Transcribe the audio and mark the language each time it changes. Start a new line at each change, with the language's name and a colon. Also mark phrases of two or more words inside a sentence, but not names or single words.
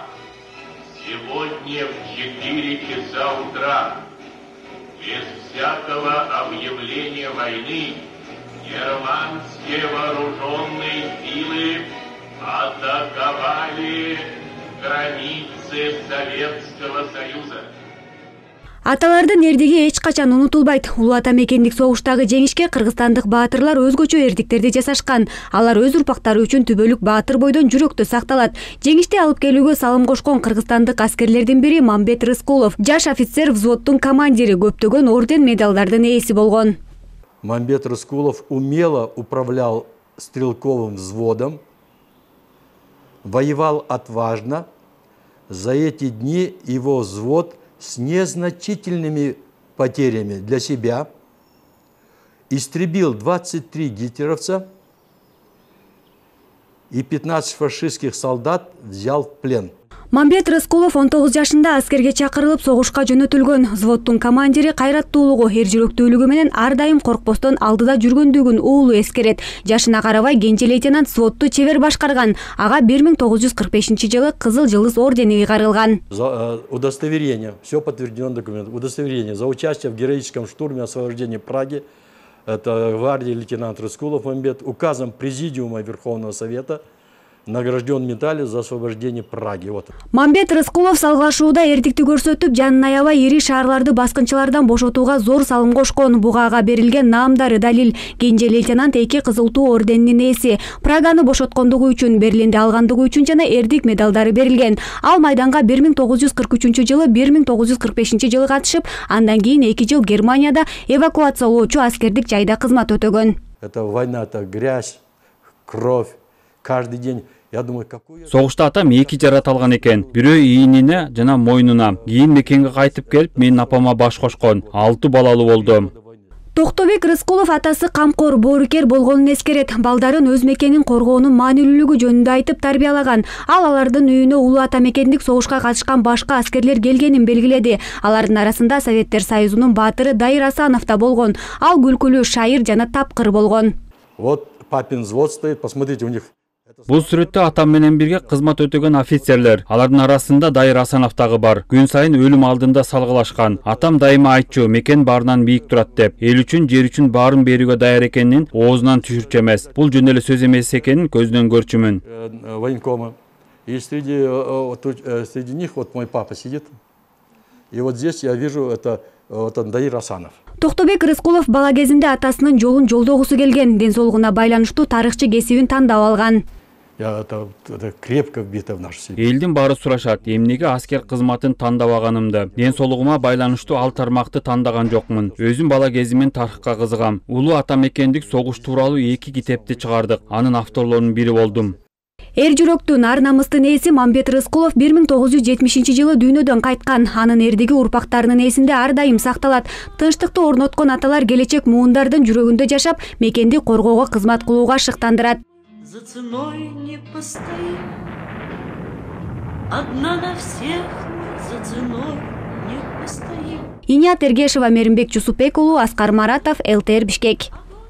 Russian: Сегодня в 4 часа утра, без всякого объявления войны, германские вооруженные силы атаковали границы Советского Союза.
Kyrgyz: Аталардын эрдиги эч качан унутулбайт. Улуу ата мекендик согуштагы жеңишке кыргызстандык баатырлар өзгөчө эрдиктерди жасашкан. Алар өз урпактары үчүн түбөлүк баатыр бойдон жүрөктө сакталат. Жеңишти алып келүүгө салым кошкон кыргызстандык аскерлердин бири Мамбет Рыскулов, жаш офицер, взводдун командири, көптөгөн орден медалдардын ээси болгон.
Russian: Мамбет Рыскулов умело управлял стрелковым взводом, воевал отважно. За эти дни его взвод с незначительными потерями для себя истребил 23 гитлеровца и 15 фашистских солдат взял в плен.
Kyrgyz: Мамбет Рыскулов 19 жашында аскерге чакырылып согушка жөнөтүлгөн. Взводдун командири кайраттуулугу, эржүрөктүүлүгү менен ар дайым коркпостон алдыда жүргөндүгүн уулу эскерет. Жашына карабай кенже лейтенант взводду чебер башкарган. Ага 1945-жылы Кызыл Жылдыз ордени ыйгарылган.
Russian: За удостоверение, все подтверждено документ. Удостоверение за участие в героическом штурме освобождения Праги. Это гвардии лейтенант Рыскулов Мамбет, указом Президиума Верховного Совета награжден медалью за освобождение Праги. Вот.
Kyrgyz: Мамбет Рыскулов салгылашууда эрдикти көрсөтүп, жанын аябай ири шаарларды баскынчылардан бошотууга зор салым кошкон. Буга берилген наамдары далил. Кенже лейтенант 2 Кызыл Туу орденинин ээси. Праганы бошоткондугу үчүн, Берлинди алгандыгы үчүн жана эрдик медалдары берилген. Ал майданга 1943-жылы, 1945-жылы катышып, андан кийин 2 жыл Германияда эвакуациялоочу аскердик жайда кызмат өтөгөн.
Russian: Это война, это грязь, кровь, каждый день.
Kyrgyz: Согушта атам 2 жараталган экен. Бирөө ийнине жана мойнуна. Кийин мекенге кайтып келип, менин апама баш кошкон. 6 балалуу болдум. Токтобек Рыскулов атасы камкор, боорукер болгонун эскерет. Балдарын өз мекенин коргоонун маанилүүлүгү жөнүндө айтып тарбиялаган. Ал алардын үйүнө улуу ата мекендик согушка катышкан башка аскерлер келгенин белгиледи. Алардын арасында Советтер Союзунун баатыры Дайыр Асанов да болгон. Ал күлкүлүү шайыр жана тапкыр болгон.
Russian: Вот папин взвод стоит, посмотрите, у них.
Kyrgyz: Бул сүрөттө атам менен бирге кызмат өтөгөн офицерлер. Алардын арасында Дайыр Асанов дагы бар. Күн сайын өлүм алдында салгылашкан. Атам дайыма айтчу, мекен баарынан бийик турат деп. Эл үчүн, жер үчүн баарын берүүгө даяр экенин оозунан түшүрчү эмес. Бул жөн эле сөз эмес экенин көзүнөн көрчүмүн. Военкомы.
Russian: И среди них вот мой папа сидит. И вот здесь я вижу это Дайыр Асанов.
Kyrgyz: Токтобек Рыскулов бала кезинде атасынын жолун жолдогусу келген. Ден соолугуна байланыштуу тарыхчы кесибин тандап алган.
Russian: Это крепко вбито в нашу семью.
Kyrgyz: Элдин баары сурашат, эмнеге аскер кызматын тандабаганымды. Ден соолугума байланыштуу ал тармакты тандаган жокмун. Өзүм бала кезимен тарыхка кызыгам. Улуу ата мекендик согуш тууралуу 2 китепти чыгардык. Анын авторлорунун бири болдум. Эр жүрөктүн, ар намыстын ээси Мамбет Рыскулов 1970-жылы дүйнөдөн кайткан. Анын эрдиги урпактарынын эсинде ар дайым сакталат. Тынчтыкты орноткон аталар келечек муундардын жүрөгүндө жашап, мекенди коргоого кызмат кылууга шыктандырат.
Russian: За ценой не постоим, одна на всех, за ценой не постоим. Иният Эргешева, Меримбек Чусупек уулу, Аскар Маратов, ЛТР Бишкек.